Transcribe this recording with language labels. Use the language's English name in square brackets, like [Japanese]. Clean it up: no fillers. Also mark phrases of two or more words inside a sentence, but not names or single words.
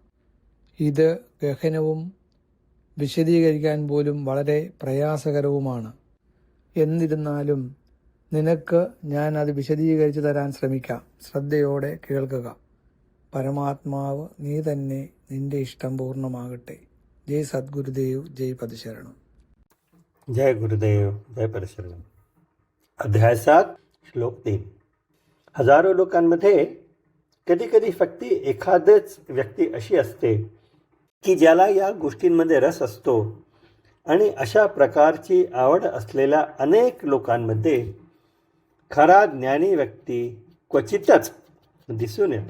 [Malayalam] ഇത് ഗഹനവും വിശദീകരിക്കാൻ പോലും വളരെ പ്രയാസകരവുമാണ്. എന്നിരുന്നാലും നിനക്ക് ഞാൻ അത് വിശദീകരിച്ചു തരാൻ ശ്രമിക്കാം. ശ്രദ്ധയോടെ കേൾക്കുക. പരമാത്മാവ് നീ തന്നെ, നിന്റെ ഇഷ്ടം പൂർണ്ണമാകട്ടെ. ജയ് സദ്ഗുരുദേവ്, ജയ് പദശരണം. [Marathi] जय गुरुदेव, जय परशुराम। अध्याय 7 श्लोक 3। हजारो लोकांमध्ये कधीकधी फक्त एखादच व्यक्ती अशी असते की ज्याला या गोष्टींमध्ये रस असतो आणि अशा प्रकारची आवड असलेल्या अनेक लोकांमध्ये खरा ज्ञानी व्यक्ती क्वचितच दिसून येतो.